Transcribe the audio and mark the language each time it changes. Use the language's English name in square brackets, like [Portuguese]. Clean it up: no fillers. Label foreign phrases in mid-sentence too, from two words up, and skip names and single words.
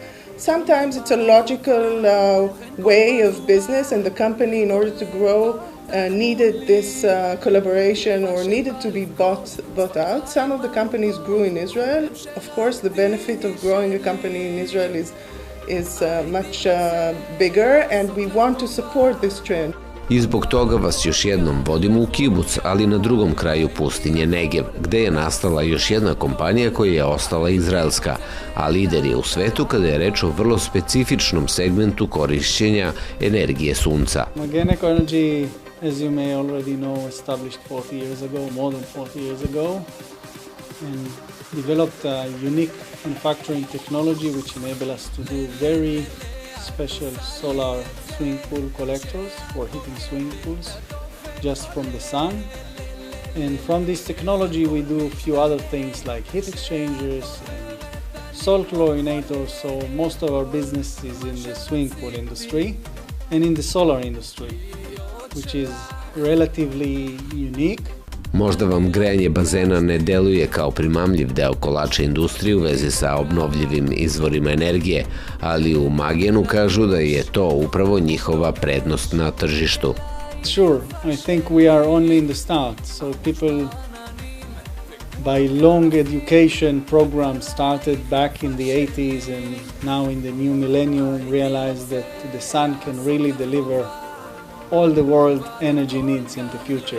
[English] Sometimes it's a logical way of business, and the company, in order to grow, needed this collaboration or needed to be bought out. Some of the companies grew in Israel. Of course, the benefit of growing a company in Israel is much bigger, and we want to support this trend. [Serbian] I zbog toga vas još jednom vodimo u kibuc, ali na drugom kraju pustinje Negev, gde je nastala još jedna kompanija koja je ostala izraelska, a lider je u svetu kada je reč o vrlo specifičnom segmentu korišćenja energije sunca. [English] Organic energy, as you may already know, established 40 years ago, more than 40 years ago, and developed a unique manufacturing technology which enable us to do very special solar swimming pool collectors for heating swimming pools just from the sun. And from this technology we do a few other things like heat exchangers and salt chlorinators, so most of our business is in the swimming pool industry and in the solar industry, which is relatively unique. [Serbian] Možda vam grejanje bazena ne deluje kao primamljiv deo kolača industrije u vezi sa obnovljivim izvorima energije, ali u Magenu kažu da je to upravo njihova prednost na tržištu. [English] Sure, I think we are only in the start, so people by long education programs started back in the 80s and now in the new millennium realized that the sun can really deliver all the world energy needs in the future.